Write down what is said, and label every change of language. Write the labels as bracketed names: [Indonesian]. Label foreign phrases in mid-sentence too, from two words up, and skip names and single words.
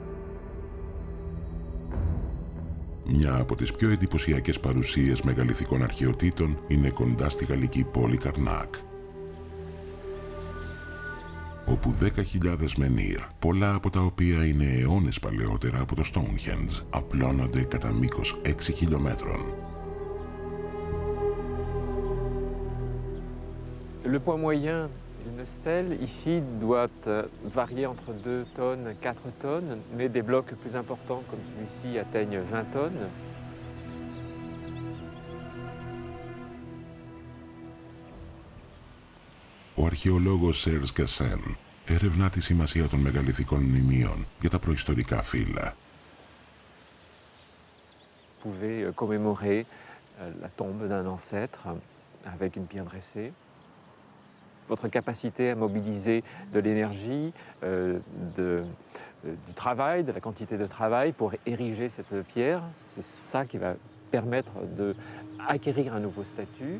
[Greek] Μια από τις πιο εντυπωσιακές παρουσίες μεγαληθικών αρχαιοτήτων είναι κοντά στη γαλλική πόλη Καρνάκ, όπου 10.000 μενίρ, πολλά από τα οποία είναι αιώνες παλαιότερα από το Stonehenge, απλώνονται κατά μήκος 6 χιλιόμετρων. [French] Le poids moyen d'une stèle ici doit varier entre 2 tonnes et 4 tonnes, mais des blocs plus importants comme celui-ci atteignent 20 tonnes. [Greek] Ο αρχαιολόγος Σέρς Γκασέν ερευνά τη σημασία των μεγαληθικών μνημείων για τα προϊστορικά φύλλα. [French] Vous pouvez commémorer la tombe d'un ancêtre avec une pierre dressée. Votre capacité à mobiliser de l'énergie, du travail, de la quantité de travail pour ériger cette pierre, c'est ça qui va permettre d'acquérir un nouveau statut.